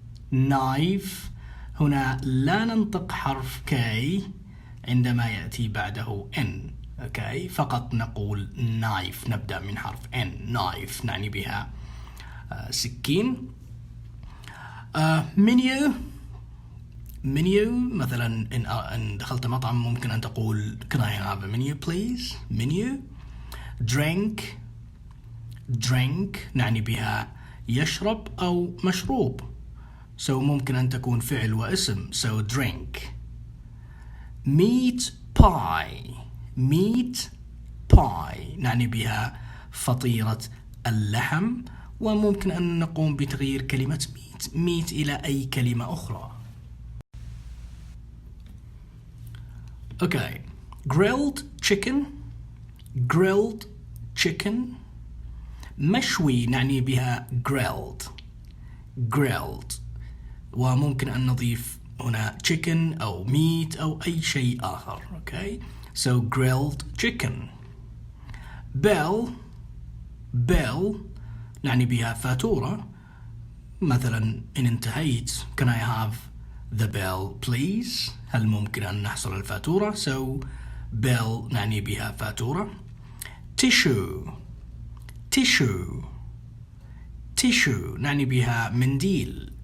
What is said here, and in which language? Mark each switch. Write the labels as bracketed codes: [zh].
[en] Knife. [ar] هنا لا ننطق حرف K عندما يأتي بعده N. [en] Okay. [ar] فقط نقول knife. نبدأ من حرف N. Knife نعني بها سكين. [en] menu. [ar] menu مثلا إن دخلت مطعم ممكن أن تقول [en] can I have a menu please. menu. drink. [ar] drink نعني بها يشرب أو مشروب, so ممكن أن تكون فعل واسم, so drink. [en] meat pie. [ar] meat pie نعني بها فطيرة اللحم, وممكن أن نقوم بتغيير كلمة meat إلى أي كلمة أخرى. [en] Okay. grilled chicken. grilled chicken. [ar] مشوي نعني بها grilled. [en] grilled. [ar] وممكن أن نضيف هنا chicken أو meat أو أي شيء آخر. [en] Okay. So grilled chicken. bell. [ar] bell نعني بها فاتورة. مثلا إن انتهيت [en] can I have the bill please. [ar] هل ممكن أن نحصل الفاتورة. so bill نعني بها فاتورة. [en] tissue. tissue. [ar] tissue نعني بها منديل.